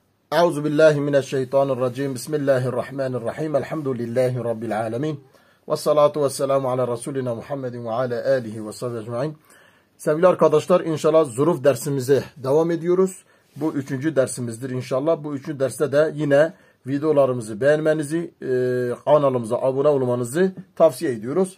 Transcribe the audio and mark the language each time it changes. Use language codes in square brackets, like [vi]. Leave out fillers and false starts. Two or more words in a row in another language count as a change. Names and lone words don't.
[ar] أعوذ بالله من الشيطان الرجيم. بسم الله الرحمن الرحيم. الحمد لله رب العالمين. والصلاة والسلام على رسولنا محمد وعلى آله وصحبه أجمعين. [tr] Sevgili arkadaşlar, inşallah zuruf dersimize devam ediyoruz. Bu 3. dersimizdir inşallah. Bu 3. derste de yine videolarımızı beğenmenizi, kanalımıza abone olmanızı tavsiye ediyoruz.